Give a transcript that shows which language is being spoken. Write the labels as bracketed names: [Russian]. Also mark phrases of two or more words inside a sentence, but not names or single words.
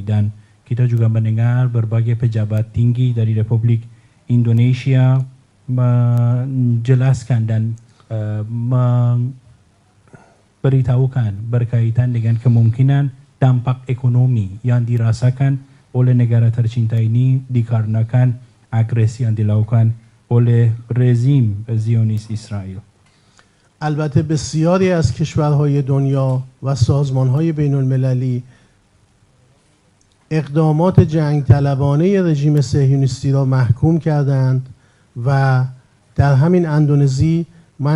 [Indonesian] Dan kita juga mendengar berbagai pejabat tinggi dari Republik Indonesia menjelaskan dan memberitahukan berkaitan dengan kemungkinan dampak ekonomi yang dirasakan oleh negara tercinta ini dikarenakan agresi yang dilakukan oleh rezim Zionis Israel. [Persian] البته بسیاری از کشورهای دنیا و سازمانهای بین المللی اقدامات جنگ طلبانه رژیم صهیونیستی را محکوم کردند و در همین اندونزی من